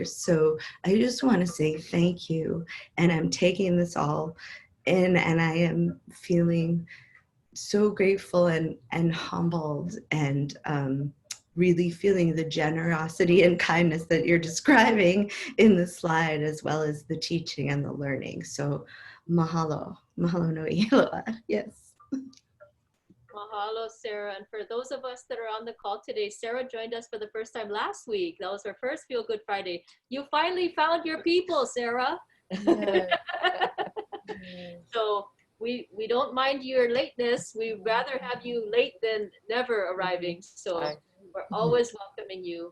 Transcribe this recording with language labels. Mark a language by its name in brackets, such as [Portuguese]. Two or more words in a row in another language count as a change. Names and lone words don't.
[English] So I just want to say thank you. And I'm taking this all in, and I am feeling so grateful and humbled, and really feeling the generosity and kindness that you're describing in the slide, as well as the teaching and the learning. [Hawaiian] So mahalo, mahalo nui loa. [English] Yes. Mahalo, Sarah. And for those of us that are on the call today, Sarah joined us for the first time last week. That was her first Feel Good Friday. You finally found your people, Sarah. Yeah. So we don't mind your lateness. We'd rather have you late than never arriving. So we're always welcoming you.